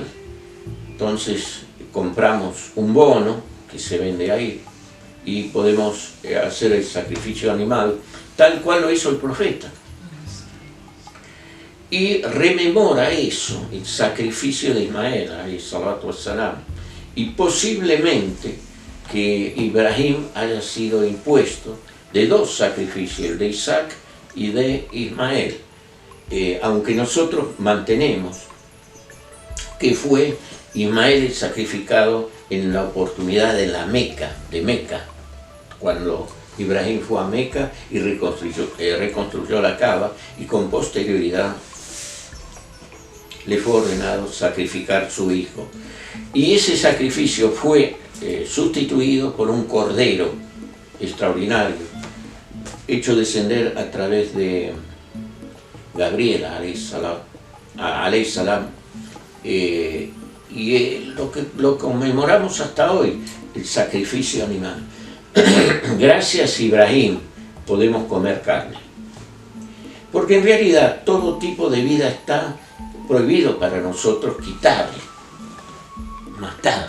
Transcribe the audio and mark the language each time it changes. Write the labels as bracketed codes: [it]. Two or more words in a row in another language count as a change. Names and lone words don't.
[es] Entonces compramos un bono que se vende ahí y podemos hacer el sacrificio animal tal cual lo hizo el profeta, y rememora eso, el sacrificio de Ismael, [ar] عليه الصلاة والسلام, [es] y posiblemente que Ibrahim haya sido impuesto de dos sacrificios, el de Isaac y de Ismael, aunque nosotros mantenemos que fue Ismael el sacrificado en la oportunidad de Meca, cuando Ibrahim fue a Meca y reconstruyó la Kaaba, y con posterioridad le fue ordenado sacrificar su hijo. Y ese sacrificio fue sustituido por un cordero extraordinario, hecho descender a través de Gabriel, [ar] عليه السلام, [es] y lo conmemoramos hasta hoy, el sacrificio animal. Gracias a Ibrahim podemos comer carne, porque en realidad todo tipo de vida está prohibido para nosotros quitarle, matar.